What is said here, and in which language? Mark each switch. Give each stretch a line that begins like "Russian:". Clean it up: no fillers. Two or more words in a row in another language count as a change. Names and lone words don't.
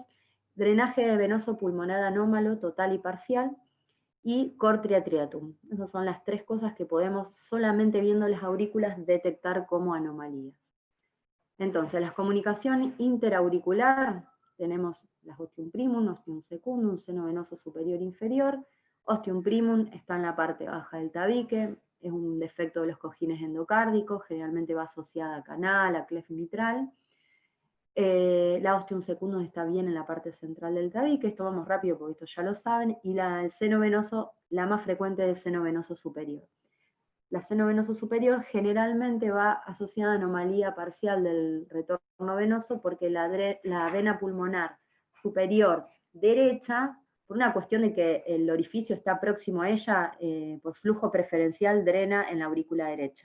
Spanish: Drenaje venoso pulmonar anómalo, total y parcial, y
Latin: cor triatriatum.
Spanish: Esas son las tres cosas que podemos, solamente viendo las aurículas, detectar como anomalías. Entonces, la comunicación interauricular, tenemos las
Latin: ostium primum, ostium secundum,
Spanish: seno venoso superior e inferior.
Latin: Ostium primum
Spanish: está en la parte baja del tabique, es un defecto de los cojines endocárdicos, generalmente va asociada a canal, a clef mitral. La
Latin: ostium secundum
Spanish: está bien en la parte central del tabique, esto vamos rápido porque esto ya lo saben, y el seno venoso, la más frecuente es el seno venoso superior. La seno venoso superior generalmente va asociada a anomalía parcial del retorno venoso porque la vena pulmonar superior derecha, por una cuestión de que el orificio está próximo a ella, por flujo preferencial drena en la aurícula derecha.